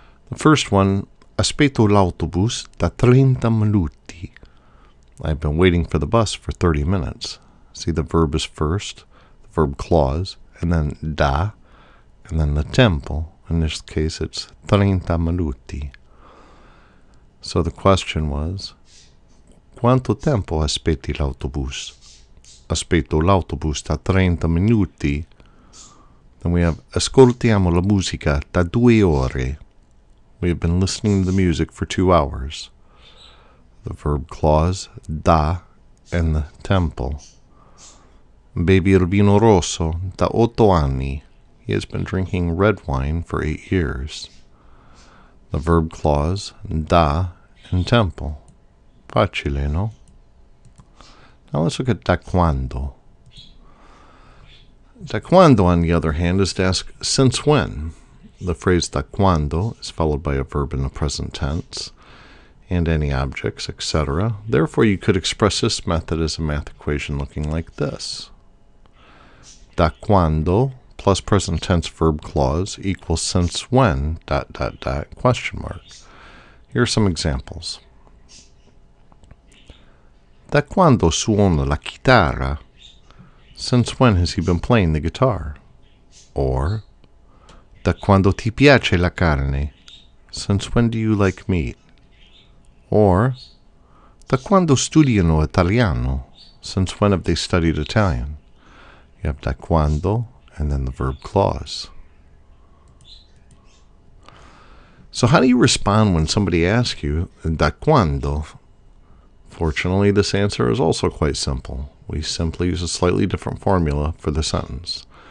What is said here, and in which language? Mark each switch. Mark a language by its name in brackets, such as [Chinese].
[English] The first one, [Italian] aspetto l'autobus da 30 minuti. [English] I've been waiting for the bus for 30 minutes. See, the verb is first, the verb clause, and then da, and then the tempo. In this case, it's 30 minuti. So the question was, [Italian] quanto tempo aspetti l'autobus? Aspetto l'autobus da 30 minuti. [English] Then we have, [Italian] ascoltiamo la musica da 2 ore. [English] We have been listening to the music for 2 hours. The verb clause, da, and the tempo. [Italian] Bevi il vino rosso da 8 anni. [English] He has been drinking red wine for 8 years. The verb clause, da, and tempo. [Italian] Facile, no? [English] Now let's look at da quando. Da quando, on the other hand, is to ask since when. The phrase da quando is followed by a verb in the present tense and any objects, etc. Therefore, you could express this method as a math equation looking like this. Da quando plus present tense verb clause equals since when ... question mark. Here are some examples. [Italian] Da quando suona la chitarra? [English] Since when has he been playing the guitar? [Italian] Or, da quando ti piace la carne? [English] Since when do you like meat? [Italian] Or, da quando studiano italiano? [English] Since when have they studied Italian? You have da quando and then the verb clause. So how do you respond when somebody asks you, da quando? Fortunately, this answer is also quite simple. We simply use a slightly different formula for the sentence.